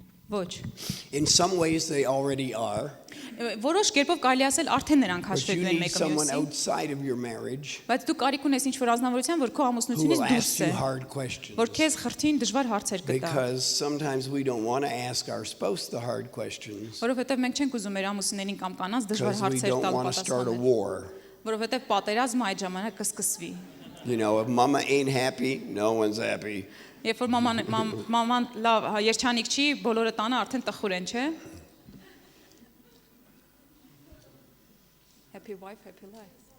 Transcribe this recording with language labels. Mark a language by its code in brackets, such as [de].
[hy] Ոչ։ [en] In some ways, they already are. [hy] Որոշ կերպով կարելի ասել արդեն նրանք [en] But you [hy] հաշվետու են [en] need [hy] մեկը [en] someone [hy] մյուսին, [en] outside of your marriage [hy] բայց դու կարիք ունես ինչ-որ ազնվորության, որ քո [en] who [hy] ամուսնությունից [en] will [hy] դուրս [en] ask you [hy] է, [en] hard questions. [hy] որ քեզ խրթին դժվար հարցեր կտա, [en] Because sometimes we don't want to ask our spouse the hard questions [hy] որովհետև մենք չենք ուզում մեր ամուսիններին կամ կանանց դժվար [en] because we [hy] հարցեր [en] don't [hy] տալ [en] want to start a [hy] պատասխանել, [en] war. [hy] որովհետև պատերազմը այդ ժամանակ կսկսվի։ [en] You know, if mama ain't happy, no one's happy. [hy] Երբ որ մաման լավ երջանիկ չի, բոլորը տանը արդեն տխուր են, չէ՞։ [en] Happy wife, happy life.